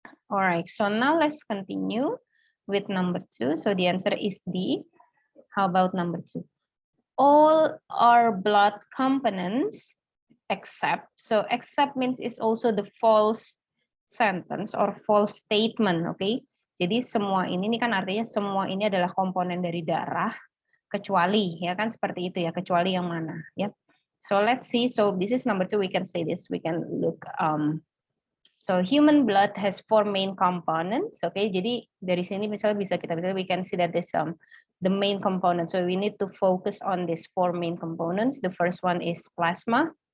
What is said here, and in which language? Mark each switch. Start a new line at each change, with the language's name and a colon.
English: All right, so now let's continue with number 2. So the answer is D. How about number 2? All our blood components except, so except means it's also the false sentence or false statement, okay?
Indonesian: Jadi semua ini kan artinya semua ini adalah komponen dari darah, kecuali, ya kan, seperti itu ya, kecuali yang mana ya.
English: So let's see, so this is number 2, we can say this, we can look, so human blood has 4 main components, okay,
Indonesian: jadi dari sini misalnya
English: we can see that there's the main components. So we need to focus on these 4 main components. The first one is plasma.